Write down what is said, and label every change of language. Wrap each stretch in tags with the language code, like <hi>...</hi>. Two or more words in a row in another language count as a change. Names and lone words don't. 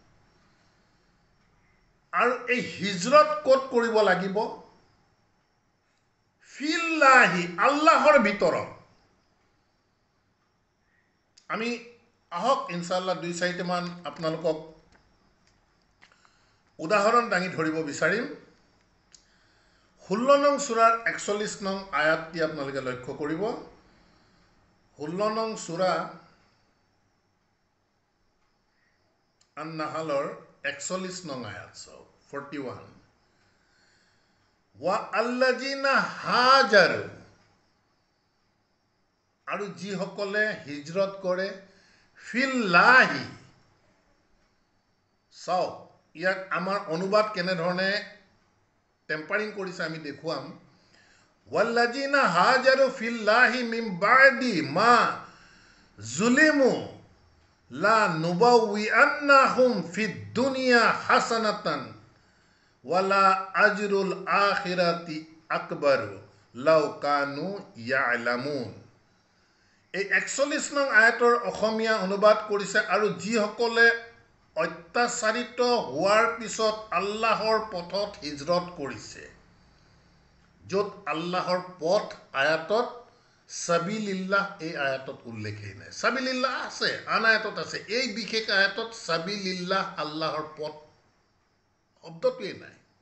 <as>আৰু এই হিজৰত ক'ত কৰিব লাগিব ফিল্লাহি আল্লাহৰ ভিতৰত আমি আহক</as> <ar>إن شاء الله</ar> <as>2-4টা মান আপোনালোকক উদাহৰণ দাঙি ধৰিব বিচাৰিম 16 নং সূৰাৰ 41 নং আয়াতটি আপোনালোকে লক্ষ্য কৰিব 16 নং সূৰা আন-নাহলৰ 41 নং আয়াত 41</as> <ar>والذين هاجروا</ar> <as>আৰু যিসকলে হিজৰত কৰে ফিল্লাহি চাওক ইয়াক আমাৰ অনুবাদ কেনেধৰণে টেম্পাৰিং কৰিছে আমি দেখুৱাম</as> <ar>والذين هاجروا في الله من بعد ما ظلموا لنبوئنهم في الدنيا حسنة ولأجر الآخرة أكبر لو كانوا يعلمون</ar> <as>এই 41 নং আয়াতৰ অসমীয়া অনুবাদ কৰিছে আৰু যিসকলে অত্যাচাৰিত হোৱাৰ পিছত আল্লাহৰ পথত হিজৰত কৰিছে য'ত আল্লাহৰ পথ আয়াতত সাবিলিল্লাহ এই আয়াতত উল্লেখেই নাই সাবিলিল্লাহ আছে আন আয়াতত আছে এই বিশেষ আয়াতত সাবিলিল্লাহ আল্লাহৰ পথ শব্দটোৱেই নাই</as>